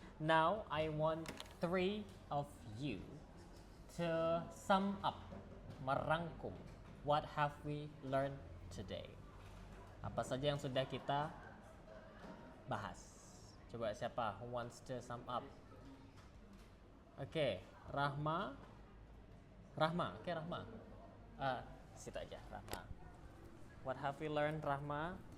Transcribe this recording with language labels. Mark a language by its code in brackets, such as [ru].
[en] Now I want 3 of you to sum up, merangkum, what have we learned today. [id] Apa saja yang sudah kita bahas. Coba siapa [en] who wants to sum up? [id] Oke, Rahma. Oke, Rahma. Situ aja, Rahma. [en] What have we learned, Rahma?